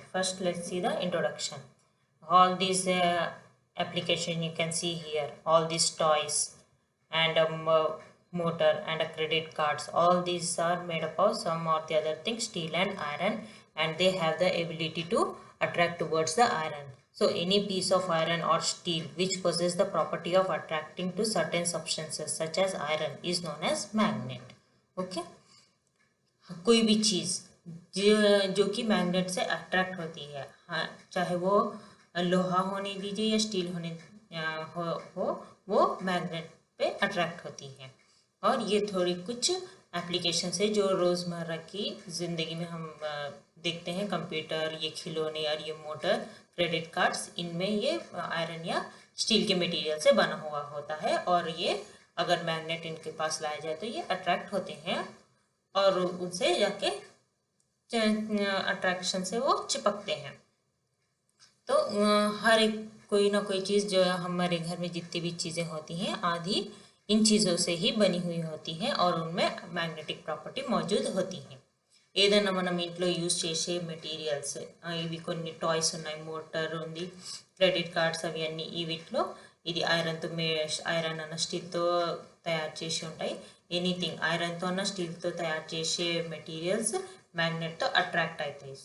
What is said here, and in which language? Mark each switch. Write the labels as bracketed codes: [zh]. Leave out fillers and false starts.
[en] First let's see the introduction. All these application you can see here, all these toys and a motor and a credit cards, all these are made up of some or the other thing, steel and iron, and they have the ability to attract towards the iron. So any piece of iron or steel which possess the property of attracting to certain substances such as iron is known as magnet. [hi] Okay, कोई भी चीज़ जो कि magnet से attract होती है, हाँ, चाहे वो लोहा होने दीजिए या स्टील होने हो वो मैग्नेट पे अट्रैक्ट होती है। और ये थोड़ी कुछ एप्लीकेशन है जो रोज़मर्रा की ज़िंदगी में हम देखते हैं, कंप्यूटर, ये खिलौने और ये मोटर, क्रेडिट कार्ड्स, इनमें ये आयरन या स्टील के मटेरियल से बना हुआ होता है और ये अगर मैग्नेट इनके पास लाया जाए तो ये अट्रैक्ट होते हैं और उनसे जाके अट्रैक्शन से वो चिपकते हैं। तो हर एक कोई ना कोई चीज़ जो हमारे घर में जितनी भी चीज़ें होती हैं आदि इन चीज़ों से ही बनी हुई होती हैं और उनमें मैग्नेटिक प्रॉपर्टी मौजूद होती हैं। [te] ఏదైనా మనం ఇంట్లో యూజ్ చేసే మెటీరియల్స్, ఇవి కొన్ని టాయ్స్ ఉన్నాయి, మోటార్ ఉంది, క్రెడిట్ కార్డ్స్, అవి అన్నీ ఈ వీటిలో ఇది ఐరన్తో ఐరన్ అన్న స్టీల్తో తయారు చేసి ఉంటాయి. ఎనీథింగ్ ఐరన్తో అన్న స్టీల్తో తయారు చేసే మెటీరియల్స్ మ్యాగ్నెట్తో అట్రాక్ట్ అవుతాయి.